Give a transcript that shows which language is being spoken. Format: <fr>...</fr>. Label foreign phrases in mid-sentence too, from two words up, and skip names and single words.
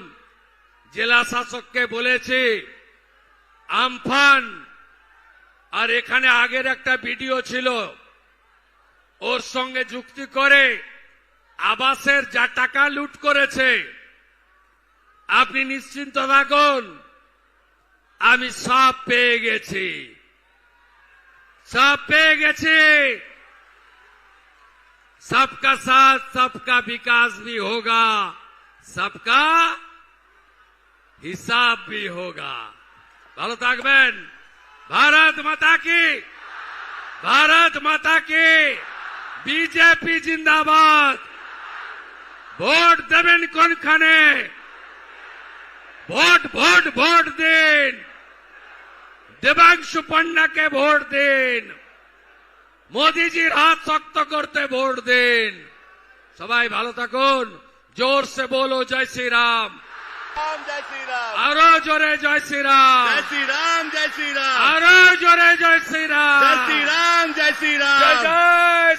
<bn>জেলা শাসককে বলেছি আমফান আর এখানে আগের একটা ভিডিও ছিল, ওর সঙ্গে যুক্তি করে আবাসের যা টাকা লুট করেছে, আপনি নিশ্চিন্ত থাকুন, আমি সব পেয়ে গেছি, সব পেয়ে গেছি।</bn> <hi>सबका साथ सबका विकास भी होगा, सबका हिसाब भी होगा।</hi> <bn>ভালো থাকবেন।</bn> <hi>भारत माता की, भारत माता की।</hi> <bn>বিজেপি জিন্দাবাদ। ভোট দেবেন কোনখানে? ভোট ভোট ভোট দিন। দেবাংশু পন্নাকে ভোট দিন। মোদিজির হাত শক্ত করতে ভোট দিন। সবাই ভালো থাকুন।</bn> <hi>ज़ोर से बोलो जय श्री राम। जय श्री राम।</hi> <bn>আরো জোরে জয় শ্রী রাম।</bn> <hi>जय श्री राम। जय श्री राम।</hi> <bn>আরো জোরে জয় শ্রী রাম।</bn> <hi>जय श्री राम। जय श्री राम।</hi> <bn>জয় জয়</bn>